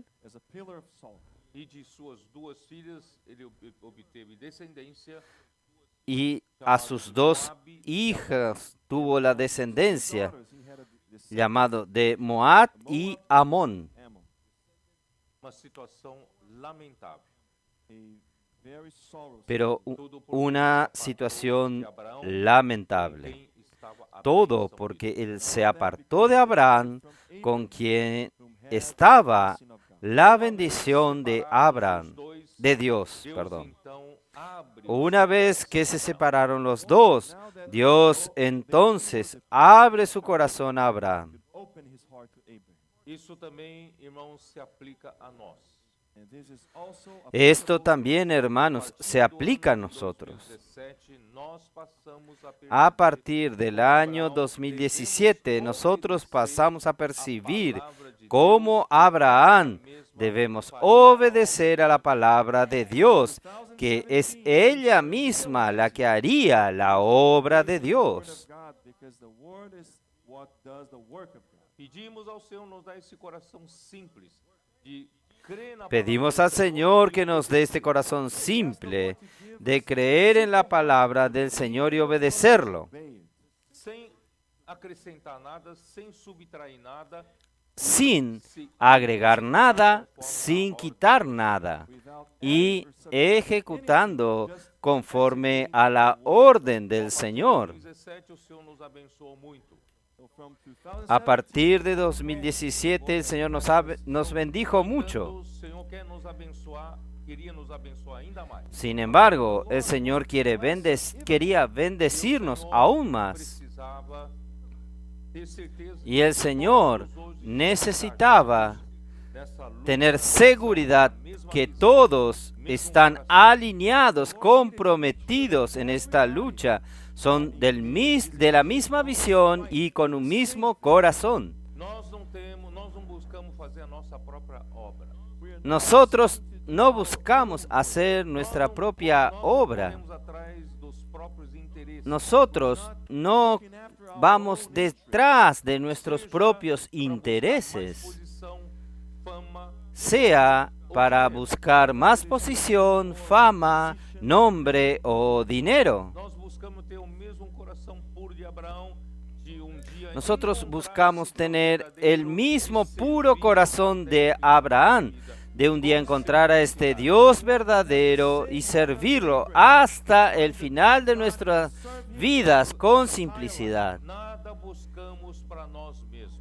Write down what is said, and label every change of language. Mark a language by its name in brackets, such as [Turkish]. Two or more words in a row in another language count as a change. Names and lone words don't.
[English] As a pillar of salt. [Portuguese] e de suas duas filhas ele obteve descendência. [Spanish] y a sus dos hijas tuvo la descendencia, [English] Daughters, he had a descendant, [Spanish] llamado de Moab y Amón. [English] Ammon. [Portuguese] Uma situação lamentável. [English] A very sorrowful. [Spanish] Pero [Portuguese] Tudo por [Spanish] una [Portuguese] conta [Spanish] situación [Portuguese] de Abraão, [Spanish] lamentable. [Portuguese] quem estava à [Spanish] Todo [Portuguese] bênção [Spanish] porque [Portuguese] de [Spanish] él se apartó de Abraham, con quien estaba la bendición de Abraham, de Dios, [Portuguese] Deus, [Spanish] perdón. [Portuguese] então, abre [Spanish] Una vez que se separaron los dos, Dios entonces abre su corazón a Abraham. [English] Open his heart to Abraham. [Portuguese] Isso também, irmãos, se aplica a nós. [English] And this is also [Spanish] Esto también, hermanos, se aplica a nosotros. [Portuguese] 2017, nós passamos [Spanish] A partir del año 2017, nosotros pasamos a percibir cómo Abraham debemos obedecer a la palabra de Dios, que es ella misma la que haría la obra de Dios. [English] God, because the word is what does the work of God. [Portuguese] Pedimos ao Senhor nos dar esse coração simples de crer na [Spanish] Pedimos [Portuguese] palavra [Spanish] al [Portuguese] do Senhor [Spanish] Señor que nos dé este corazón simple de creer en la palabra del Señor y obedecerlo, [English] Obey it. [Portuguese] sem acrescentar nada, sem subtrair nada, [Spanish] sin agregar nada, sin quitar nada, y ejecutando conforme a la orden del Señor. [Portuguese] 2017 o Senhor nos abençoou muito. [English] So from [Spanish] A 2017, partir de 2017 el Señor nos bendijo mucho. [Portuguese] O Senhor quer nos abençoar, queria nos abençoar ainda mais. [Spanish] Sin embargo, el Señor quería bendecirnos aún más. [Portuguese] Precisava ter certeza [Spanish] Y el Señor necesitaba [Portuguese] dessa luta, [Spanish] tener seguridad que todos están alineados, comprometidos en esta lucha, son de la misma visión y con un mismo corazón. [Portuguese] nós não buscamos fazer a nossa própria obra. [Spanish] Nosotros no buscamos hacer nuestra propia obra. [Portuguese] Corremos atrás dos próprios interesses. [Spanish] Nosotros no vamos detrás de nuestros propios intereses, [Portuguese] Posição, fama, [Spanish] sea para buscar más posición, fama, nombre o dinero. [Portuguese] nós buscamos ter o mesmo coração puro de Abraão, de dia [Spanish] Nosotros [Portuguese] encontrar [Spanish] buscamos [Portuguese] esse [Spanish] tener [Portuguese] verdadeiro [Spanish] el mismo [Portuguese] e [Spanish] puro [Portuguese] servir [Spanish] corazón de [Portuguese] até [Spanish] Abraham, [Portuguese] vida. [Spanish] de un día encontrar a este Dios verdadero y servirlo hasta el final de nuestras vidas con simplicidad. [Portuguese] Nada buscamos para nós mesmos.